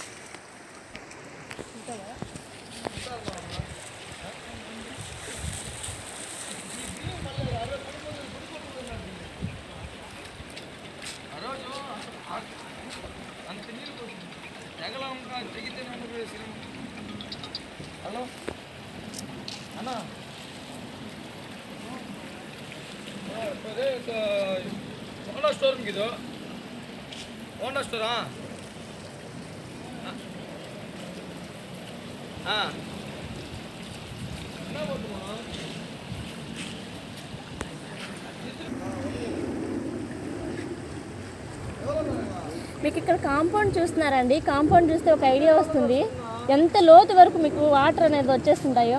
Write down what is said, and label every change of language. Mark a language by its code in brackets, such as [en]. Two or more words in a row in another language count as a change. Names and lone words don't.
[te] అంత నీళ్ళు పోతుంది. తెగలం తెగితే హలో అన్నా [kn] ಹೋಂಡಾ ಸ್ಟೋರ್ ಇದು ಹೋಂಡಾ ಸ್ಟೋರಾ ಹಾಂ [te] మీకు ఇక్కడ కాంపౌండ్ చూస్తున్నారండి. కాంపౌండ్ చూస్తే ఒక ఐడియా వస్తుంది ఎంత లోతు వరకు మీకు వాటర్ అనేది వచ్చేస్తుంటాయో.